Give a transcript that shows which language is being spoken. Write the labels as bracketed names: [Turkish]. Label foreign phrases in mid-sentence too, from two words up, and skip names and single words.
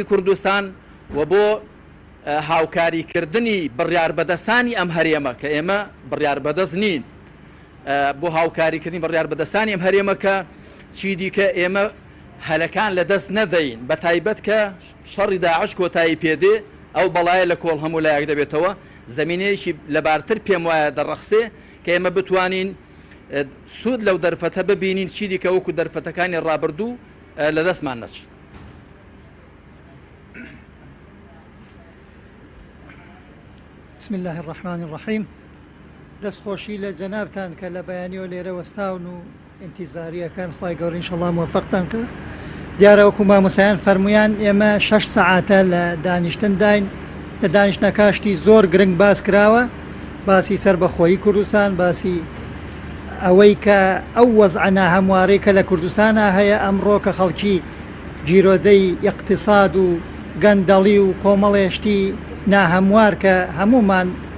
[Central Kurdish] کوردستان و بۆ هاوکاریکردنی بڕیار بەدەستانی ئەم هەرێمە کە ئێمە بڕیار بەدەست نین بۆ هاوکاریکردنی بڕیار بەدەستانی ئەم هەرێمەکە چی دیکە ئێمە هەلەکان لە دەست نەدەین بە تایبەت کە شەڕی داعش کۆتایی پێدێ ئەو بەڵایە لە کۆڵ هەموو لایەک دەبێتەوە زمینەیەکی لەبارتر پێم وایە دەڕەخسێ کە ئێمە بتوانین سوود لەو دەرفەتە ببینین چی دیکە وەکو دەرفەتەکانی ڕابردوو لە دەستمان نەچێت. [Arabic] بسم الله الرحمن الرحيم. [Central Kurdish] دەستخۆشی لە جەنابتان کە لە بەیانیەوە لێرە وەستاون و ئینتیزاریەکان خوای گەورە ئینشەڵڵا موفقتان کە دیارە وەکو مامۆسایان فەرمویان ئێمە 6 سەعاتە لە دانیشتن داین لە دانیشتنەکاشتی زۆر گرنگ باس کراوە باسی سربەخۆیی کوردستان باسی ئەوەی کە ئەو وەزعە ناهەموارەی کە لە کوردستانە هەیە ئەمڕۆ کە خەڵکی جیرۆدەی اقتصاد و گەندەڵی و کۆمەڵێشتی ناهەموار کە هەمومان